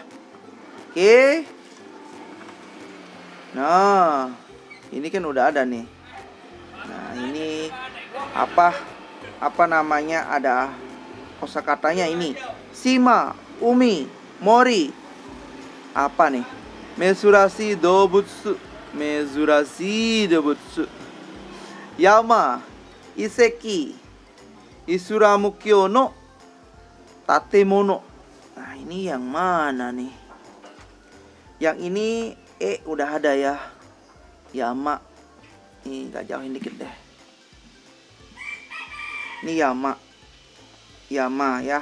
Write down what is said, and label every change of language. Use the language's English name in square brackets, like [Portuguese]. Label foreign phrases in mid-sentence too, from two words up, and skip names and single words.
[Indonesian] Oke. Nah ini kan udah ada nih. Nah ini apa namanya, ada kosakatanya ini. [Japanese] 島、海、森. [Indonesian] Apa nih? [Japanese] 珍しい動物。珍しい動物. 山、遺跡, イスラム教の建物. [Indonesian] Nah ini yang mana nih? Yang ini udah ada ya. Yama. Ini gak jauhin dikit deh. Ini Yama. Yama ya.